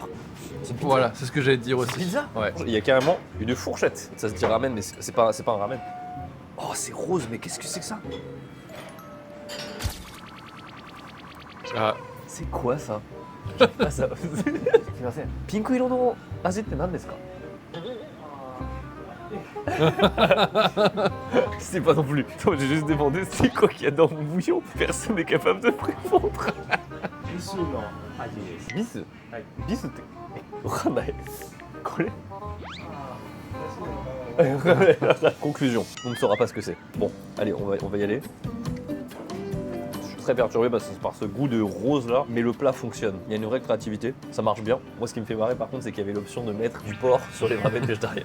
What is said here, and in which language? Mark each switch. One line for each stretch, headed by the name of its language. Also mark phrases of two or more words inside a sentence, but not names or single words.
French: Voilà, c'est ce que j'allais te dire aussi. C'est pizza. Ouais. Il y a carrément une fourchette. Ça se dit ramen, mais c'est pas un ramen. Oh, c'est rose, mais qu'est-ce que c'est que ça? Ah, C'est quoi ça? Ah, ça...
Japanese: Pink色の味って何ですか?
French: Je sais pas non plus. Attends, j'ai juste demandé c'est quoi qu'il y a dans mon bouillon. Personne n'est capable de me répondre.
Japanese: ビス。ビスってわかない. Kore?
French: Conclusion, on ne saura pas ce que c'est. Bon, allez, on va y aller. Je suis très perturbé par ce goût de rose là, mais le plat fonctionne. Il y a une vraie créativité, ça marche bien. Moi, ce qui me fait marrer par contre, c'est qu'il y avait l'option de mettre du porc sur les ramen végétariens.